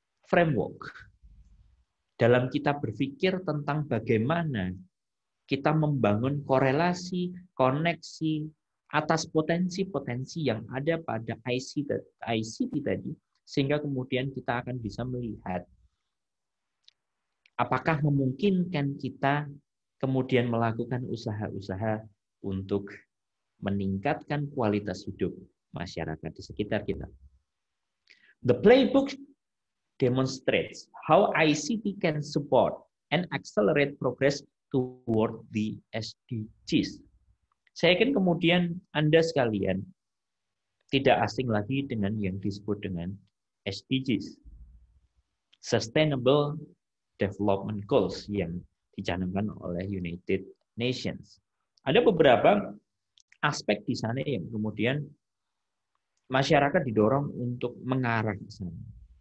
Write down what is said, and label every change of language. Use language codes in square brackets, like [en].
[id] framework dalam kita berpikir tentang bagaimana kita membangun korelasi, koneksi atas potensi-potensi yang ada pada ICT tadi, sehingga kemudian kita akan bisa melihat apakah memungkinkan kita kemudian melakukan usaha-usaha untuk meningkatkan kualitas hidup masyarakat di sekitar kita. [en] The playbook demonstrates how ICT can support and accelerate progress toward the SDGs. [id] Saya yakin kemudian Anda sekalian tidak asing lagi dengan yang disebut dengan SDGs, Sustainable Development Goals yang dicanangkan oleh United Nations. Ada beberapa aspek di sana yang kemudian masyarakat didorong untuk mengarah ke sana.